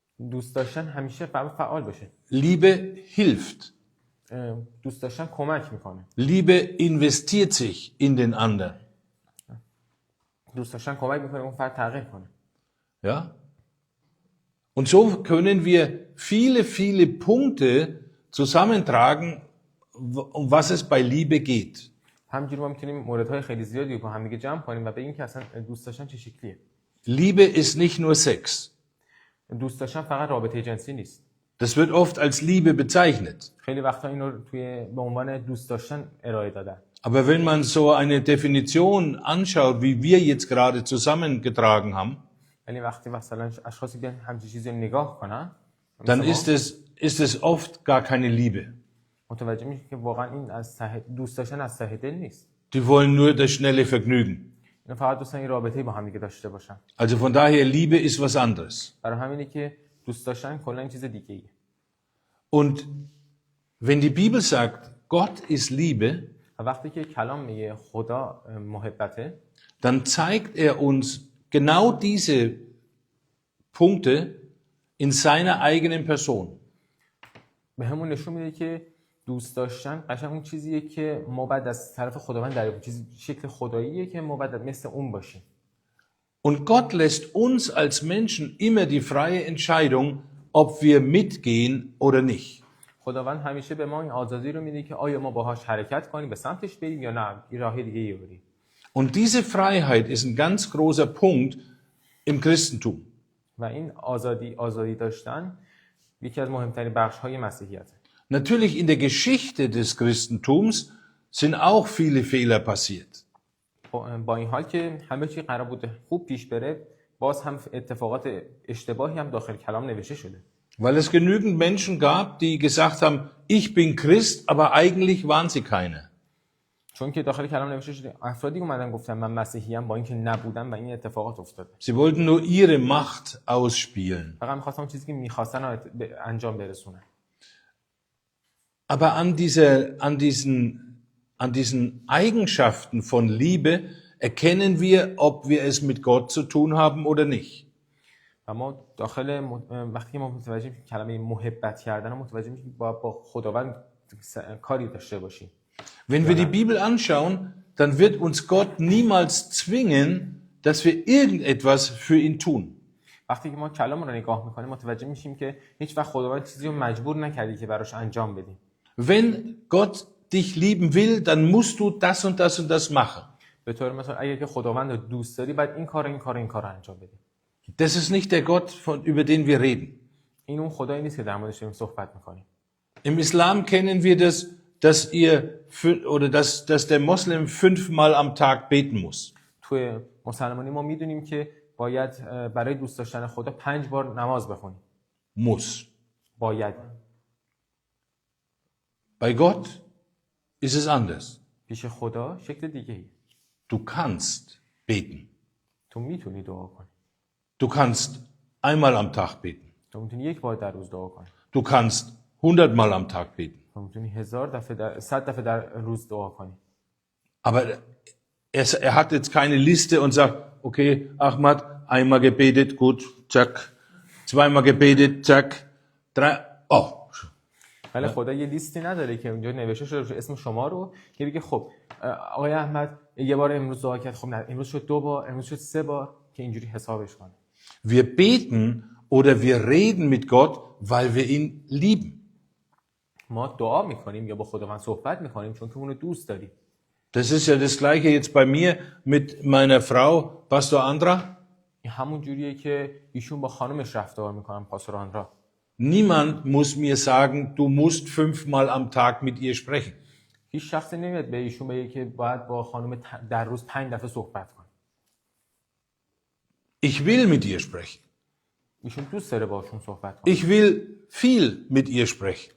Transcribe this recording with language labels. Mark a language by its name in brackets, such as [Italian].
[Persian] دوست داشتن همیشه فعال باشه. [German] Liebe hilft. [Persian] دوست داشتن کمک میکنه. [German] Liebe investiert sich in den anderen. [Persian] دوست داشتن کمک میکنه اون فرد تغییر کنه. [German] Ja? Und so können wir viele Punkte zusammentragen, um was es bei Liebe geht. [Persian] همینجوری ما میتونیم موردهای خیلی زیادی رو با هم دیگه جمع کنیم و بگیم که اصلا دوست داشتن چه شکلیه. [German] Liebe ist nicht nur Sex. [Persian] دوست داشتن فقط رابطه جنسی نیست. [German] Das wird oft als Liebe bezeichnet. [Persian] خیلی وقتا این رو به عنوان دوست داشتن ارائه دادن. [German] Aber wenn man so eine Definition anschaut, wie wir jetzt gerade zusammengetragen haben, [Persian] ولی وقتی مثلا اشخاصی بیان همچین چیزی رو نگاه کنن [German] dann ist es oft gar keine Liebe. [Persian] متوجه میشه که واقعا این از دوست داشتن از ته دل نیست. [German] Die wollen nur das schnelle Vergnügen. [Persian] اینا فقط دوستان این رابطه‌ای با هم دیگه داشته باشن. [German] Also von daher, Liebe ist was anderes. [Persian] برای همینه که دوست داشتن کلا این چیز دیگه ایه. [German] Und wenn die Bibel sagt, Gott ist Liebe, [Persian] و وقتی که کلام میگه خدا محبته، [German] dann zeigt er uns genau diese Punkte in seiner eigenen Person. [Persian] به همون نشون میده که دوست داشتن قشنگ اون چیزیه که ما بعد از طرف خداوند داریم، چیز شکل خداییه که ما بعد مثل اون باشیم. [German] Und Gott lässt uns als Menschen immer die freie Entscheidung, ob wir mitgehen oder nicht. [Persian] خداوند همیشه به ما این آزادی رو میده که آیا ما باهاش حرکت کنیم، به سمتش بریم یا نه این راه دیگه ای بریم. [German] Und diese Freiheit ist ein ganz großer Punkt im Christentum. [Persian] و این آزادی داشتن یکی از مهمترین بخش‌های مسیحیته. [German] Natürlich in der Geschichte des Christentums sind auch viele Fehler passiert. [Persian] با این حال که همه چی قرار بوده خوب پیش بره، باز هم اتفاقات اشتباهی هم داخل کلام نوشته شده. [German] Weil es genügend Menschen gab, die gesagt haben, ich bin Christ, aber eigentlich waren sie keine. [Persian] چون که داخل کلام نوشته شده افرادی اومدن گفتن من مسیحیم با اینکه نبودن و این اتفاقات افتاده. [German] Sie wollten nur ihre Macht ausspielen. [Persian] فقط می‌خواستن اون چیزی که می‌خواستن رو انجام برسونن. [German] Aber an diesen Eigenschaften von Liebe erkennen wir, ob wir es mit Gott zu tun haben oder nicht. [Persian] و ما داخل وقتی ما متوجه میشیم کلمه محبت کردن متوجه میشیم با خداوند کاری داشته باشیم. [German] Wenn wir die Bibel anschauen, dann wird uns Gott niemals zwingen, dass wir irgendetwas für ihn tun. [Persian] وقتی که ما کلام رو نگاه میکنیم متوجه میشیم که هیچ وقت خداوند چیزی رو مجبور نکردی که براش انجام بدیم. [German] Wenn Gott dich lieben will, dann musst du das und das und das machen. [Persian] به طور مثلا اگه که خداوند رو دوست داری باید این کار انجام بدی. [German] Das ist nicht der Gott, über den wir reden. [Persian] این اون خدایی نیست که در موردش داریم صحبت میکنیم. [German] Im Islam kennen wir das, dass der Moslem 5-mal am Tag beten muss. [Persian] توی مسلمانی ما میدونیم که باید برای دوست داشتن خدا 5 بار نماز بخونیم. [German] Muss. [Persian] باید. [German] Bei Gott ist es anders. [Persian] پیش خدا شکل دیگه ای. [German] Du kannst beten. [Persian] تو میتونی دعا کنی. [German] Du kannst einmal am Tag beten. [Persian] تو میتونی یک بار در روز دعا کنی. [German] Du kannst 100-mal am Tag beten. [Persian] تو میتونی 100 دفعه در روز دعا کنی. [German] Aber er hat jetzt keine Liste und sagt, okay, Ahmad, einmal gebetet, gut, zack. 2-mal gebetet, zack. 3, oh. [Persian] ولی خدا یه لیستی نداره که اونجا نوشته شده اسم شما رو که بگه خب آقای احمد یه بار امروز دعا کرد، خب نه امروز شد 2 بار، امروز شد 3 بار که اینجوری حسابش کنه. [German] Wir beten oder wir reden mit Gott, weil wir ihn lieben. [Persian] ما دعا میکنیم یا با خداوند صحبت میکنیم چون که اون رو دوست داریم. [German] Das ist ja das Gleiche jetzt bei mir mit meiner Frau, Pastor Andra. [Persian] این همون جوریه که ایشون با خانمش رفتار میکنن، پاستور آندرا. [German] Niemand muss mir sagen, du musst 5-mal am Tag mit ihr sprechen. [Persian] هیچ شخصی نمیاد به ایشون بگه که باید با خانم در روز 5 دفعه صحبت کنه. [German] Ich will mit ihr sprechen. [Persian] ایشون دوست داره باشون صحبت کنه. [German] Ich will viel mit ihr sprechen.